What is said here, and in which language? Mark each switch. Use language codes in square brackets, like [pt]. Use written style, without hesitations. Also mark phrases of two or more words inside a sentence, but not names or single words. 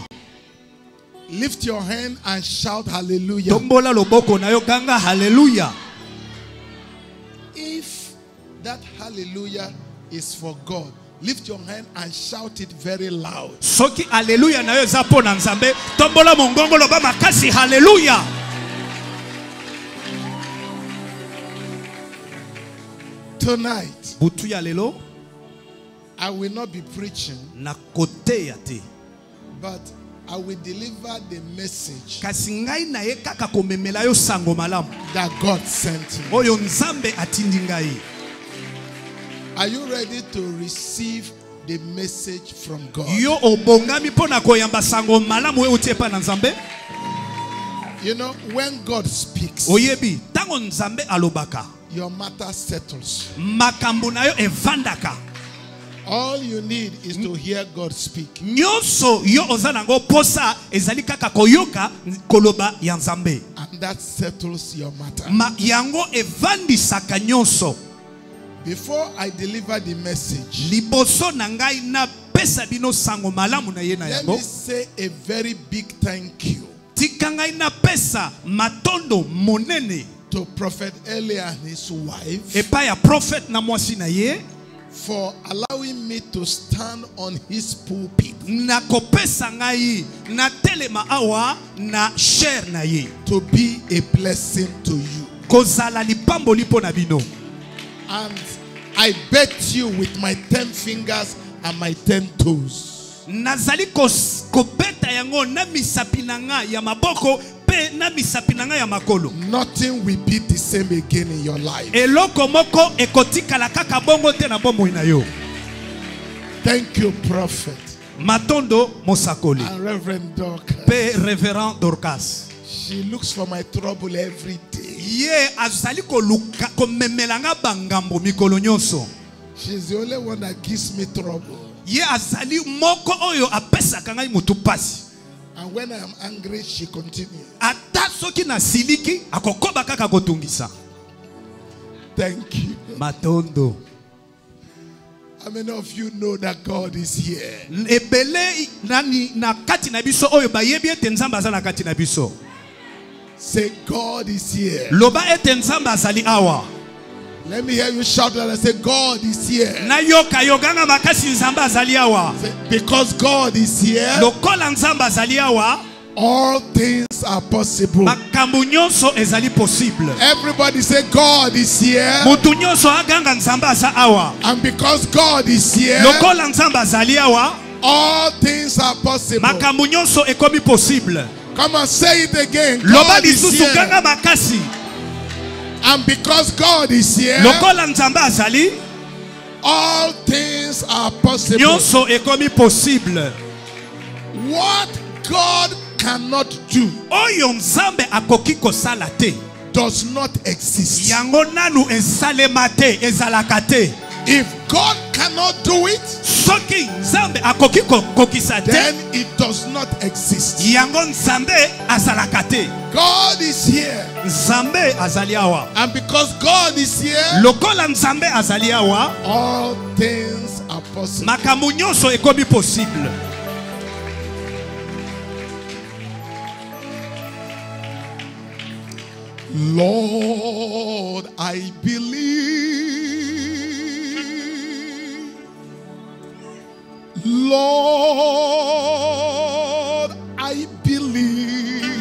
[en] Lift your hand and shout hallelujah. [ln] Tombola loboko na yo ganga hallelujah. [en] If that hallelujah is for God, lift your hand and shout it very loud. [ln] Soki hallelujah na yo za pona nzambe, tombola mongongo loba makasi hallelujah. [en] Tonight, [ln] Butu ya lelo [en] I will not be preaching, [ln] na kote ya te. [en] but I will deliver the message [ln] Kasi ngai na ye kaka komemela yo sango malamu. [en] that God sent me. [ln] Oyo nzambe atindi ngai. [en] Are you ready to receive the message from God? [ln] Yo obongami pona koyamba sango malamu we utie pa na nzambe. [en] You know, when God speaks, [ln] Oyebi, tango nzambe alobaka, [en] your matter settles. [ln] makambo na yo evandaka. [en] All you need is to hear God speak. [ln] Nyonso yo ozanango posa ezali kaka koyoka koloba ya nzambe. [en] And that settles your matter. [ln] Ma yango evandisaka nyonso. [en] Before I deliver the message, [ln] Liboso na ngai na pesa bino sango malamu na ye na [en] let [ln] yango. [en] me say a very big thank you [ln] Tika ngai na pesa matondo monene [en] to Prophet Eli and his wife [ln] epa ya prophet na mwasi na ye [en] for allowing me to stand on his pulpit [ln] na kopesa ngai na telema awa na share na ye [en] to be a blessing to you. [ln] kozala lipambo lipo na bino. [en] And I bet you with my 10 fingers and my 10 toes, [ln] Nazali kobeta yango na misapi na nga ya maboko pe na misapi na nga ya makolo. [en] nothing will be the same again in your life. [ln] Eloko moko ekotikala kaka bongo te na bomoi na yo. [en] Thank you, Prophet [ln] Matondo mosakoli [en] and Reverend Dorcas. [ln] pe Reverend Dorcas. [en] She looks for my trouble every day. [ln] Ye azali koluka komemelanga bangambo mikolo nyonso. [en] She's the only one that gives me trouble. [ln] Ye azali moko oyo apesaka ngai mutu pasi. [en] And when I am angry, she continues. [ln] Ata soki na siliki akokoba kaka kotungisa. [en] Thank you. [ln] Matondo. [en] How many of you know that God is here? [ln] Ebele nani na kati na biso oyo bayebi ete nzambe aza na kati na biso. [en] Say, God is here. [ln] Loba ete nzambe azali awa. [en] Let me hear you shout that and say, God is here. [ln] Na yoka yoganga makasi nzambe azali awa. [en] Say, because God is here, [ln] Lokola nzambe azali awa, [en] all things are possible. [ln] makambo nyonso ezali possible. [en] Everybody say, God is here. [ln] Mutu nyonso aganga nzambe aza awa. [en] And because God is here, [ln] Lokola nzambe azali awa, [en] all things are possible. [ln] makambo nyonso ekomi possible. [en] Come on, say it again. [ln] Loba [en] God is [ln] lisusu [en] here. [ln] ganga makasi. [en] And because God is here, [ln] Lokola nzambe azali, [en] all things are possible. [ln] nyonso ekomi possible. [en] What God cannot do [ln] oyo nzambe akoki kosala te [en] does not exist. [ln] yango nanu esalema te ezalaka te. [en] If God cannot do it, [ln] soki nzambe akoki kokisa te [en] then it does not exist. [ln] yango nzambe azalaka te. [en] God is here. [ln] Nzambe azali awa. [en] And because God is here, [ln] lokola nzambe azali awa, [en] all things are possible. [ln] makambo nyonso ekomi possible. [en] Lord, I believe. Lord, I believe.